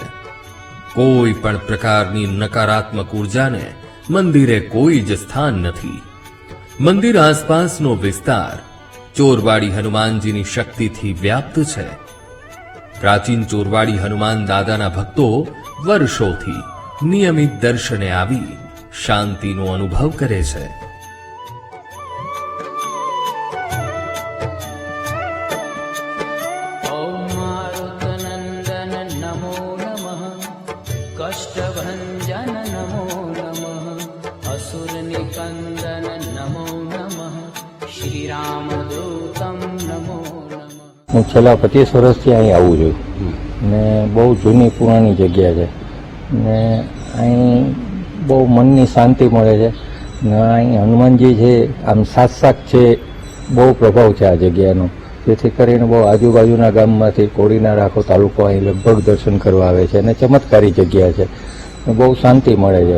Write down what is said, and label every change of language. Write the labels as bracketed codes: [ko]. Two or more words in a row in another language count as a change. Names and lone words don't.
[gu] કોઈ પણ પ્રકારની નકારાત્મક ઉર્જાને મંદિરે કોઈ જ સ્થાન નથી. મંદિર આસપાસનો વિસ્તાર ચોરવાડી હનુમાનજીની શક્તિથી વ્યાપ્ત છે. પ્રાચીન ચોરવાડી હનુમાન દાદાના ભક્તો વર્ષોથી નિયમિત દર્શને આવી શાંતિનો અનુભવ કરે છે. [sa] ॐ मारुतनन्दन नमो नमः कष्टभञ्जन नमो नमः असुरनिकन्दन नमो नमः श्रीरामदूतं नमो नमः. [gu] હું છેલ્લા 25 વર્ષથી અહીં આવું છું ને બહુ જૂની પુરાણી જગ્યા છે ને અહીં બહુ મનની શાંતિ મળે છે ને અહીં હનુમાનજી છે આમ સાક્ષાત છે. બહુ પ્રભાવ છે આ જગ્યાનો, જેથી કરીને બહુ આજુબાજુના ગામમાંથી કોડીનાર આખો તાલુકો અહીં લગભગ દર્શન કરવા આવે છે અને ચમત્કારી જગ્યા છે, બહુ શાંતિ મળે છે.